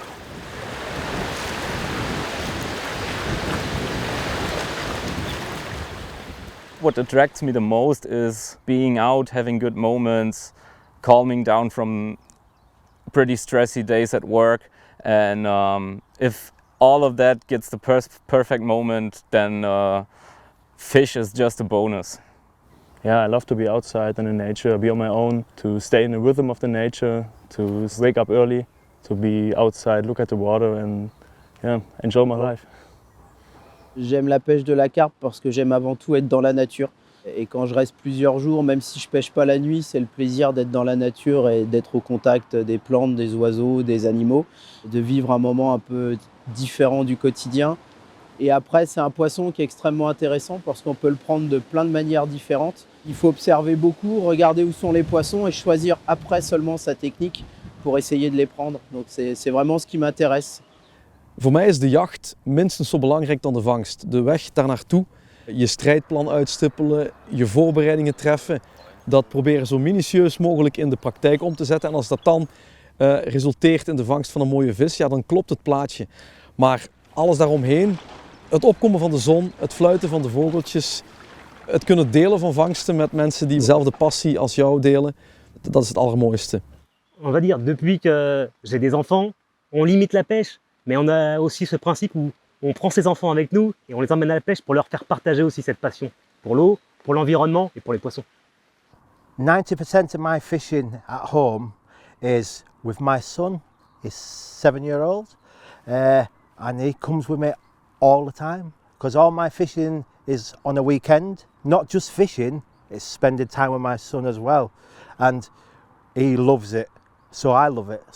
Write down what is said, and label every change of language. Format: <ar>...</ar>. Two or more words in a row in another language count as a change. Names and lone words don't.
<en>What attracts me the most is being out, having good moments, calming down from pretty stressy days at work, and if all of that gets the perfect moment, then fish is just a bonus. Yeah, I love to be outside in the nature, be on my own, to stay in the rhythm of the nature, to wake up early, to be outside, look at the water and yeah, enjoy my life.</en> <fr>J'aime la pêche de la carpe parce que j'aime avant tout être dans la nature. Et quand je reste plusieurs jours, même si je pêche pas la nuit, c'est le plaisir d'être dans la nature et d'être au contact des plantes, des oiseaux, des animaux, de vivre un moment un peu différent du quotidien. Et après, c'est un poisson qui est extrêmement intéressant parce qu'on peut le prendre de plein de manières différentes. Il faut observer beaucoup, regarder où sont les poissons et choisir après seulement sa technique pour essayer de les prendre. Donc c'est vraiment ce qui m'intéresse.</fr> <nl>Voor mij is de jacht minstens zo belangrijk dan de vangst. De weg daar naartoe, je strijdplan uitstippelen, je voorbereidingen treffen, dat proberen zo minutieus mogelijk in de praktijk om te zetten. En als dat dan resulteert in de vangst van een mooie vis, ja, dan klopt het plaatje. Maar alles daaromheen, het opkomen van de zon, het fluiten van de vogeltjes, het kunnen delen van vangsten met mensen die dezelfde passie als jou delen, dat is het allermooiste.</nl> <fr>On va dire, depuis que j'ai des enfants, on limite la pêche. Mais on a aussi ce principe où on prend ses enfants avec nous et on les emmène à la pêche pour leur faire partager aussi cette passion pour l'eau, pour l'environnement et pour les poissons.</fr> <en>90% of my fishing at home is with my son. He's 7-year-old, and he comes with me all the time because all my fishing is on a weekend. Not just fishing, it's spending time with my son as well, and he loves it, so I love it.</en>